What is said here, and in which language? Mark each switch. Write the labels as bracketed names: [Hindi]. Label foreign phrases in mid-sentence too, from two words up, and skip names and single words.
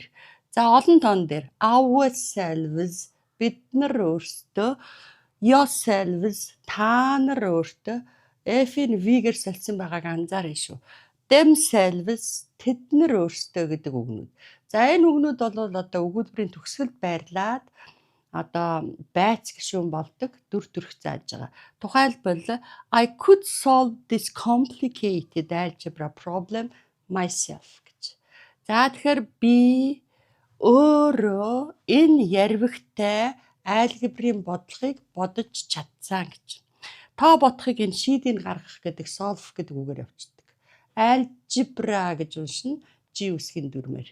[Mongolian] За олон тоон дээр ourselves, бид нар өөрсдөө, yourselves, та нар өөртөө, F-ийн V-гээр солисон байгааг анзаарна шүү. Themselves, тэд нар өөрсдөө гэдэг үгнүүд. За энэ үгнүүд бол одоо өгүүлбэрийн төгсгөлд байрлаад одоо байц гишүүн болдог дүр төрх зааж байгаа. [English] Тухайлбал I could solve this complicated algebra problem myself гэж. [Mongolian] За тэгэхээр би өөрөө энэ ярвигтай алгебрийн бодлогыг бодож чадсан гэж. Та бодохыг энэ шийдийг гаргах гэдэг solve гэдэг үгээр явчихдаг. Algebra гэж уншина G үсгийн дүрмээр.